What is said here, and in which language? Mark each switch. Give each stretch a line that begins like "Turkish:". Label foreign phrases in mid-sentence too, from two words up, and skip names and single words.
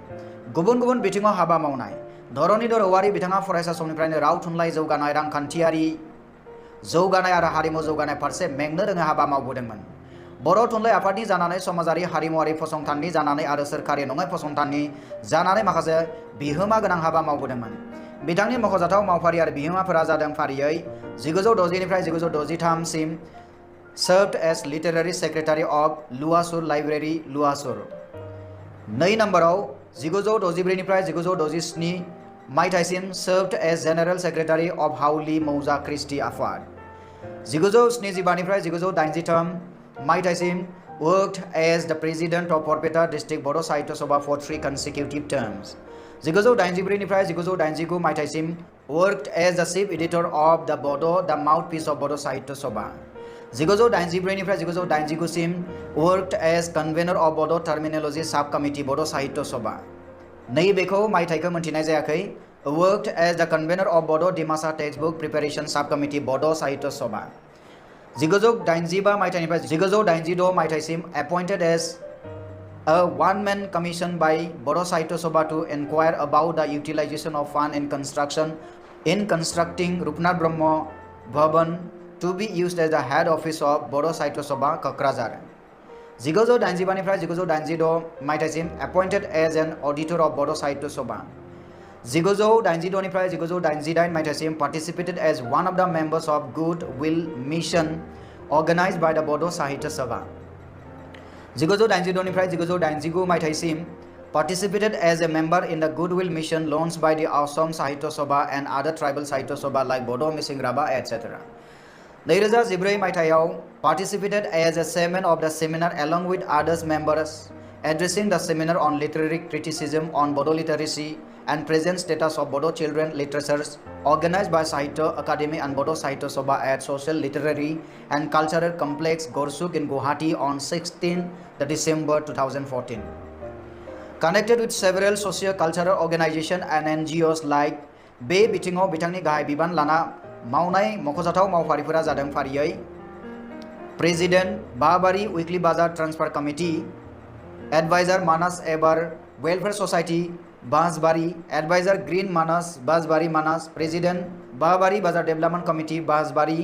Bodo: गुबुन गुबुन बिथिङाव हाबा मावनाय। धरनीधर औवारी बिथाङा फरायसा समनिफ्रायनो राव थुनलाइ जौगानाय, रांखान्थियारि जौगानाय आरो हारिमु जौगानाय फारसे मेंनो रोङै हाबा मावबोदोंमोन। बर' थुनलाइ आफादनि जानानै, समाजारि हारिमुवारि फसंथाननि जानानै आरो सोरखारि नङै फसंथाननि जानानै माखासे बिहोमा गोनां हाबा मावबोदोंमोन। बिथांनि मख'जाथाव मावफारि आरो बिहोमाफोरा जादों फारियै 1960 निफ्राय 1963 सिम
English: served as literary secretary of
Bodo: लुवासुर लाइब्रेरी लुवासुर।
English: 2 नम्बराव
Bodo: 1964 निफ्राय 1967 मायथाइसिम
English: served as general secretary of हाउली मौजा क्रिस्टी आफाद।
Bodo: 1975 निफ्राय 1983 मायथाइसिम
English: worked as the president of बरपेटा district बड' साहित्य सभा for 3 consecutive terms।
Bodo: 1984 निफ्राय 1989 मायथाइसिम
English: worked as the chief editor of the Bodo the mouthpiece of बड' साहित्य सभा।
Bodo: 1984 निफ्राय 1989 सिम
English: worked as convener of बड' terminology सब कमिटि बड' साहित्य सभा।
Bodo: नैबेखौ मायथाइखौ मोनथिनाय जायाखै।
English: worked as the convener of बड' डिमासा टेक्सटबुक प्रिपेरेशन सब कमिटि बड' साहित्य सभा।
Bodo: 1985 मायथाइनिफ्राय 1986 मायथाइसिम
English: appointed as a one-man commission by बड' साहित्य सभा to inquire about the utilization of fund in constructing रुपनाथ ब्रह्म भवन to be used as the head office of बड' साहित्य सभा क'क्राझार।
Bodo: 1985 निफ्राय 1986 मायथाइसिम
English: appointed as an auditor of बड' साहित्य सभा।
Bodo: 1986 निफ्राय 1988 मायथाइसिम
English: participated as one of the members of good will mission organized by the बड' साहित्य सभा।
Bodo: 1986 निफ्राय 1989 मायथाइसिम
English: participated as a member in the Goodwill Mission launched by the Assam Sahitya Sabha and other tribal Sahitya Sabha like Bodo Missing Raba, etc. 2014 मायथाइयाव participated as a chairman of the seminar along with others members addressing the seminar on literary criticism on Bodo literacy and present status of Bodo children literatures organized by Sahitya Academy and Bodo Sahitya Sabha at Social Literary and Cultural Complex Gorsuk in Guwahati on 16 December 2014. Connected with several socio-cultural organizations and NGOs like
Bodo: बे बिथिङाव बिथांनि गाहाय बिबान लाना मावनाय मख'जाथाव मावफारिफोरा जादों फारियै
English: president Babari weekly bazar transfer committee adviser Manas Ebar welfare society Basbari adviser Green Manas Basbari Manas president Babari bazar development committee Basbari